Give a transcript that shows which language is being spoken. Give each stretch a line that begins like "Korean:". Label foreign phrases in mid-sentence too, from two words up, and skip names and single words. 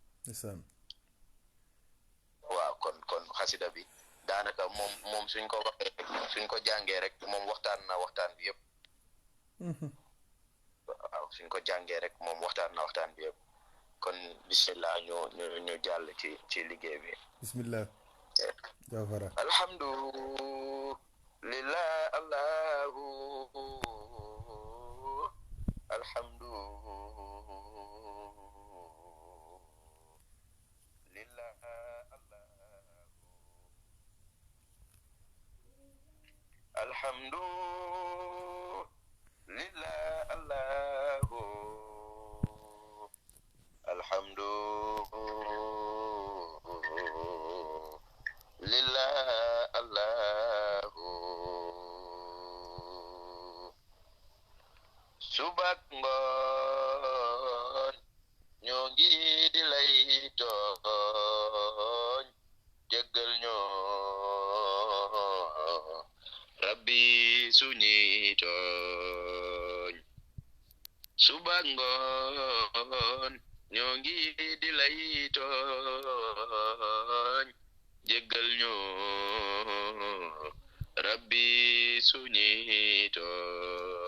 Wolof: waaw kon xasida bi daanaka moom suñ ko waxee suñ ko jàngee rek moom waxtaan bi yëpp waaw suñ ko jàngee rek moom waxtaan bi yëpp kon bismillah ñu jàll ci liggéey bi bismillah jafara
Arabic: الحمد لله الله الحمد لله الحمد لله الله الحمد لله الله
Wolof: subak ngoon ñoo ngi di lay tooñ jéggal ñoo rabbi suñuy tooñ subak ngoon ñoo ngi di lay tooñ jéggal ñoo rabbi suñuy tooñ